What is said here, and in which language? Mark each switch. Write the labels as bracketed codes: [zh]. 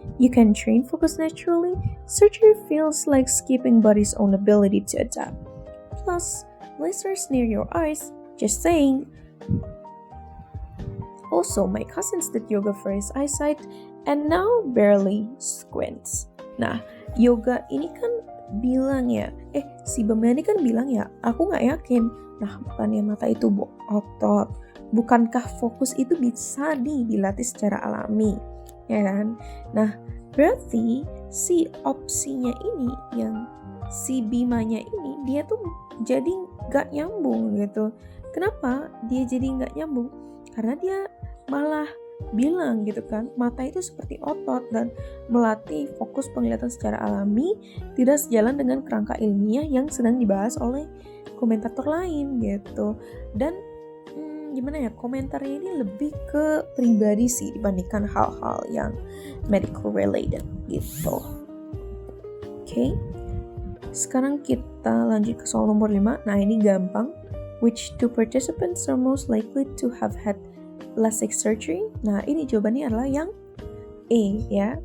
[en] You can train focus naturally. Surgery feels like skipping body's own ability to adapt. Plus, blisters near your eyes. Just saying. Also, my cousin's did yoga for his eyesight and now barely squints. [id] Nah, yoga ini kan bilang ya, si Bama ini kan bilang ya, aku nggak yakin. Nah, bukannya mata itu otot. Bukankah fokus itu bisa dilatih secara alami, ya kan? Nah, berarti si opsinya ini yang si Bimanya ini dia tuh jadi nggak nyambung gitu. Kenapa dia jadi nggak nyambung? Karena dia malah bilang gitu kan, mata itu seperti otot dan melatih fokus penglihatan secara alami tidak sejalan dengan kerangka ilmiah yang sedang dibahas oleh komentator lain gitu. Dan gimana ya, komentarnya ini lebih ke pribadi sih dibandingkan hal-hal yang medical related gitu. Oke. Sekarang kita lanjut ke soal nomor 5. Nah, ini gampang. [en] Which two participants are most likely to have had LASIK surgery? [id] Nah, ini jawabannya adalah yang A ya.